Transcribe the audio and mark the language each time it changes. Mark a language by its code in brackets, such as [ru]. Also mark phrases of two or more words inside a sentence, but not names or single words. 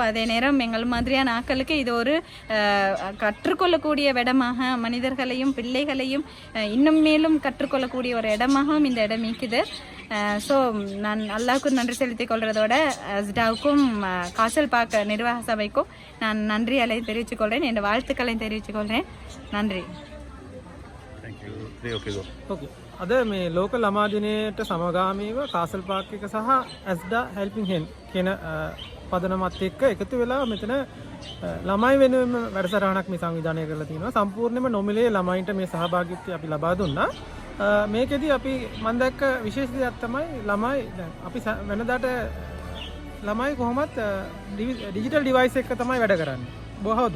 [ta] அதே நேரம் எங்கள் மாதிரியான ஆக்களுக்கு இது ஒரு கற்றுக்கொள்ளக்கூடிய இடமாக, மனிதர்களையும் பிள்ளைகளையும் இன்னும் மேலும் கற்றுக்கொள்ளக்கூடிய ஒரு இடமாகவும் இந்த இடம் இருக்குது. ஸோ நான் அல்லாவுக்கும் நன்றி செலுத்திக் கொள்வதோட அஸ்டாவுக்கும் காசல் பார்க் நிர்வாக சபைக்கும் நான் நன்றிகளை தெரிவித்துக் கொள்கிறேன், என் வாழ்த்துக்களையும் தெரிவித்துக் கொள்கிறேன். நன்றி. [si] අද මේ ලෝක ළමා දිනයට සමගාමීව කාසල් පාර්ක් එක සහ ඇස්ඩා හෙල්පින් හෙන්ඩ් කියන පදනමත් එක්ක එකතු වෙලා මෙතන ළමයි වෙනුවෙන් වැඩසටහනක් මේ සංවිධානය කරලා තියෙනවා. සම්පූර්ණයෙන්ම නොමිලේ ළමයින්ට මේ සහභාගීත්වය අපි ලබා දුන්නා. මේකෙදි අපි මම දැක්ක විශේෂ දෙයක් තමයි ළමයි දැන් අපි වෙනදාට ළමයි කොහොමත් [en] digital device [si] එක තමයි වැඩ කරන්නේ බොහෝ දුරට.